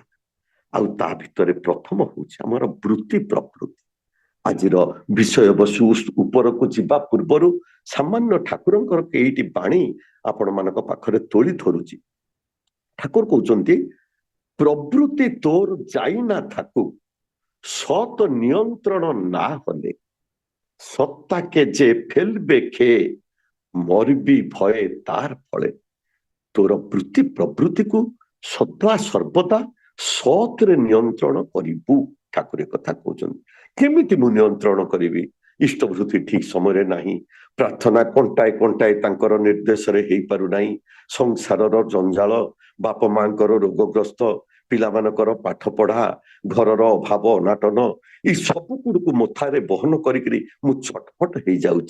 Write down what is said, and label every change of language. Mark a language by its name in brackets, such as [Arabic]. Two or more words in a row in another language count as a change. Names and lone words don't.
[Odia] ଆଉ ତା ଭିତରେ ପ୍ରଥମ ହଉଛି ଆମର ବୃତ୍ତି ପ୍ରବୃତ୍ତି। ଆଜିର ବିଷୟବସ୍ତୁ ଉପରକୁ ଯିବା ପୂର୍ବରୁ ସାମାନ୍ୟ ଠାକୁରଙ୍କର ଏଇଟି ବାଣୀ ଆପଣମାନଙ୍କ ପାଖରେ ତୋଳି ଧରୁଛି। ଠାକୁର କହୁଛନ୍ତି, [Bangla] প্রবৃত্তি তোর যাইনা থাকু, সত নিয়ন্ত্রণ না হলে, সত্তাকে যে ফেলবে খেয়ে, মরবি ভয়ে তার ফলে। তোর বৃত্তি [Odia] প্রবৃত্তিକୁ ସଦା ସର୍ବଦା ସତରେ ନିୟନ୍ତ୍ରଣ କରିବୁ। ଠାକୁର କଥା କହୁଛନ୍ତି। କେମିତି ମୁଁ ନିୟନ୍ତ୍ରଣ କରିବି? ଇଷ୍ଟବୃତ୍ତି ଠିକ ସମୟରେ ନାହିଁ, ପ୍ରାର୍ଥନା କଣ୍ଟାଏ କଣ୍ଟାଏ ତାଙ୍କର ନିର୍ଦ୍ଦେଶରେ ହେଇପାରୁନାହିଁ, ସଂସାରର ଜଞ୍ଜାଳ, ବାପ ମାଙ୍କର ରୋଗଗ୍ରସ୍ତ, ପିଲାମାନଙ୍କର ପାଠ ପଢା, ଘରର ଅଭାବ ଅନାଟନ, ଏଇ ସବୁ ଗୁଡକୁ ମଥାରେ ବହନ କରିକିରି ମୁଁ ଛଟପଟ ହେଇଯାଉଛି।